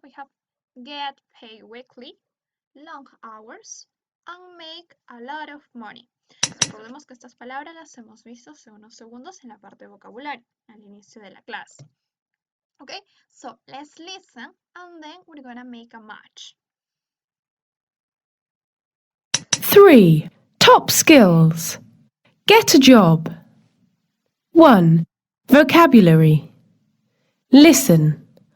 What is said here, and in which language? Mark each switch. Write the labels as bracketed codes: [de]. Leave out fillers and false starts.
[en] We have get paid weekly, long hours, and make a lot of money. [es] Recordemos que estas palabras las hemos visto hace unos segundos en la parte de vocabulario, al inicio de la clase. [en] Okay, so let's listen and then we're gonna make a match. 3. Top skills. Get a job. 1. Vocabulary. Listen.